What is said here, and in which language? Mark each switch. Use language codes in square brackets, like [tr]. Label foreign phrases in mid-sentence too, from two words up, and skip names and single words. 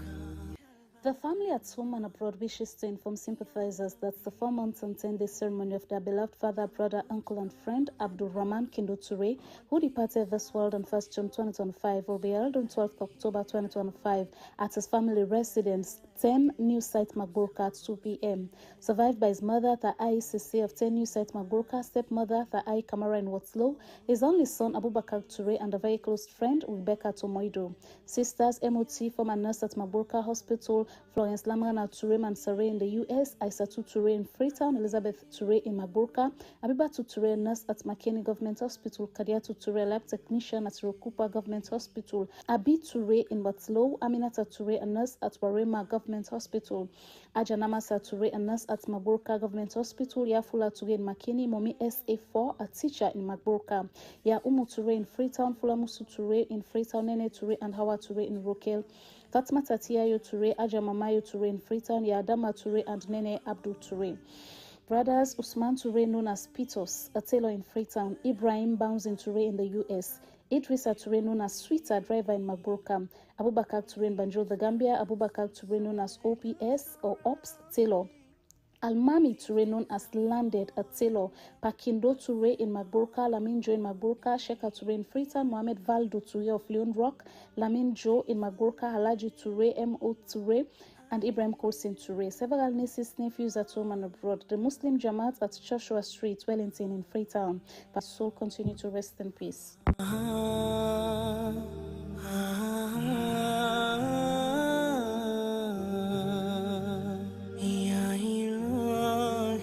[en] The family at home and abroad wishes to inform sympathizers that the 4-month and 10-day ceremony of their beloved father, brother, uncle, and friend, Abdul Rahman Kindo Ture, who departed this world on 1st June 2025, will be held on 12th October 2025 at his family residence, 10 New Site Magburka at 2 p.m. Survived by his mother, Ta'ai Sisi of 10 New Site Magburka, stepmother, Ta'ai Kamara in Watslow, his only son, Abubakar Ture, and a very close friend, Rebecca Tomoido. Sisters, MOT, former nurse at Magburka Hospital, Florence Lamrana Ture Mansare in the U.S., Aisatu Ture in Freetown, Elizabeth Ture in Magburka, Abibatu Ture, nurse at McKinney Government Hospital, Kadiatu Ture, lab technician at Rokupa Government Hospital, Abi Ture in Watslow, Aminata Ture, a nurse at Warema Government Hospital, Ajanamasa Ture, a nurse at Magburka Government Hospital, Yafula Ture in McKinney, Momi SA4, a teacher in Magburka, Ya Umu Ture in Freetown, Fulamusu Ture in Freetown, Nene Ture and Hawa Ture in Rokel, Fatma Tatiayo Ture, Ajamamayo Ture in Freetown, Yadama Ture and Nene Abdul Ture. Brothers Usman Ture, known as Pitos, a tailor in Freetown, Ibrahim Bounds in Ture in the U.S., Idrissa Ture, known as Sweeter, driver in Magburka, Abubakar Ture in Banjul, the Gambia, Abubakar Ture, known as OPS or Ops, tailor. Almami Ture, known as Landed, a tailor, Pakindo Ture in Magburka, Lamin Joe in Magburka, Sheka Ture in Freetown, Mohamed Valdo Ture of Leon Rock, Lamin Joe in Magburka, Halaji Ture, M.O. Ture, and Ibrahim Kosin Ture. Several nieces, nephews at home and abroad. The Muslim Jamaat at Joshua Street, Wellington in Freetown. But soul continue to rest in peace. Yeah,